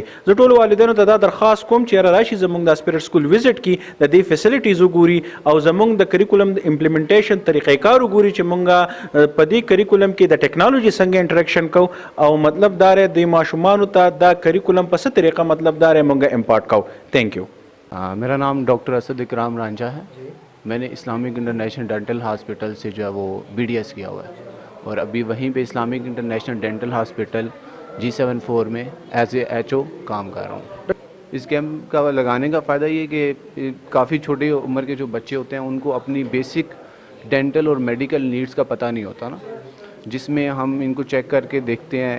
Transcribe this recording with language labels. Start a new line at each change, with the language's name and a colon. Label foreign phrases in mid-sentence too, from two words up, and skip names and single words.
Pashto: زه ټولو والدینو ته دا درخواست کوم چې یاره راشي زموږ د سپیرټ سکول وزټ کړي، د دې فیسیلیټیز وګوري او زموږ د کریکولم د امپلیمنټیشن طریقې کار وګوري چې موږ په دې کریکولم کې د ټیکنالوژي څنګه انټریکشن کوو او مطلب دا دی د ماشومانو ته دا کریکولم په څه طریقه مطلب دا دی موږ امپارټ کوو.
English: thank you.
Urdu: میرا نام ڈاکٹر اسد اکرام رانجھا ہے. میں نے اسلامک انٹرنیشنل ڈینٹل ہاسپٹل سے جو ہے وہ بی ڈی ایس کیا ہوا ہے اور ابھی وہیں پہ اسلامک انٹرنیشنل ڈینٹل ہاسپٹل G74 میں
English: as a HO
Urdu: کام کر رہا ہوں. اس کیمپ کا لگانے کا فائدہ یہ کہ کافی چھوٹی عمر کے جو بچے ہوتے ہیں ان کو اپنی
English: basic dental
Urdu: اور
English: medical needs
Urdu: کا پتہ نہیں ہوتا نا، جس میں ہم ان کو چیک کر کے دیکھتے ہیں.